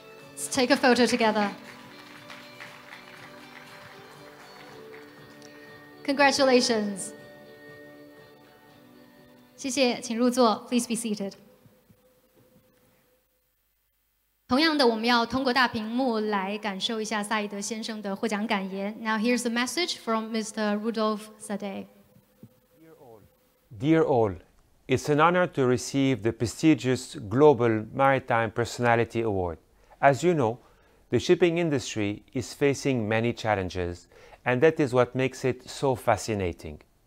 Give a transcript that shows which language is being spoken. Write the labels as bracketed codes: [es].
[en] Let's take a photo together. Congratulations. [zh] 谢谢，请入座。 [en] Please be seated. [zh] 同样的，我们要通过大屏幕来感受一下萨义德先生的获奖感言。 [en] Now here's a message from Mr. Rudolf Sade. Dear all, it's an honor to receive the prestigious Global Maritime Personality Award. As you know, the shipping industry is facing many challenges, and that is what makes it so fascinating.